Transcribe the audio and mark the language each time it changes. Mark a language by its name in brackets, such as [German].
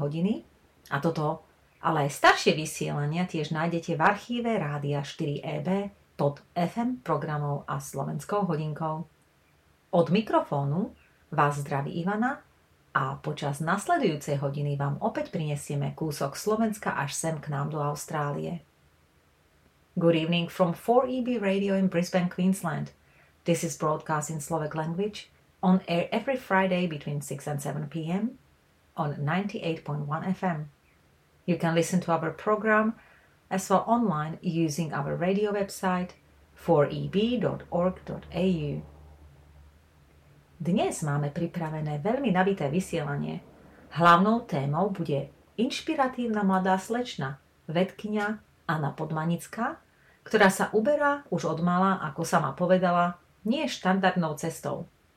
[Slovak] hodiny. A toto, ale aj staršie vysielania tiež nájdete v archíve Rádia 4EB pod FM programov a slovenskou hodinkou. Od mikrofónu vás zdraví Ivana a počas nasledujúcej hodiny vám opäť prinesieme kúsok Slovenska až sem k nám do Austrálie. [English] Good evening from 4EB Radio in Brisbane, Queensland. This is broadcast in Slovak language on air every Friday between 6 and 7 p.m. on 98.1 FM. You can listen to our program as well online using our radio website 4eb.org.au. [Slovak] Dnes máme pripravené veľmi nabité vysielanie. Hlavnou témou bude inšpiratívna mladá slečna, vedkynia Anna Podmanická, ktorá sa uberá už od mala, ako sama povedala, nie štandardnou cestou.